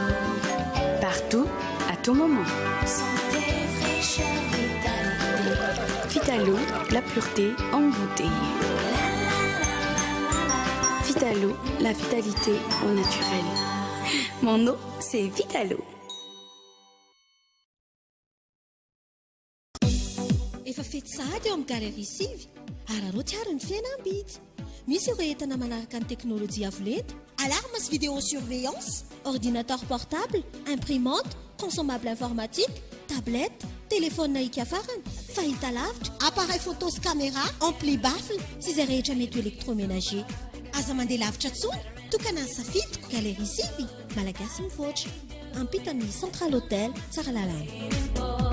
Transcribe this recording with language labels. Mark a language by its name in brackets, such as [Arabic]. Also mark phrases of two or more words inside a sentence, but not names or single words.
[French] Partout, à tout moment. Santé, fraîcheur, vitalité. Vitalo, la pureté en bouteille. Vitalo, la vitalité au naturel. Mon eau, c'est Vitalo. [Malagasy] Efa fety sahady eo amin'ny galerie sivy ary anao tiaro ny fiainam-bidy misy ireo entana manaraka ny teknôlôjia avo lenta alarme sy [French] vidéosurveillance ordinateur portable imprimante consommable informatique tablette téléphone [Malagasy] naika farany fahita lavitra [French] appareil photo [Malagasy] sy [French] caméra ampli baffle [Malagasy] sy izay rehetra mety électroménager aza mandeha lavitra tsony tokana ny safidiko galerie sivy malagasy mivoatra ampita amin'ny [French] central hôtel [Malagasy] Tsaralalana.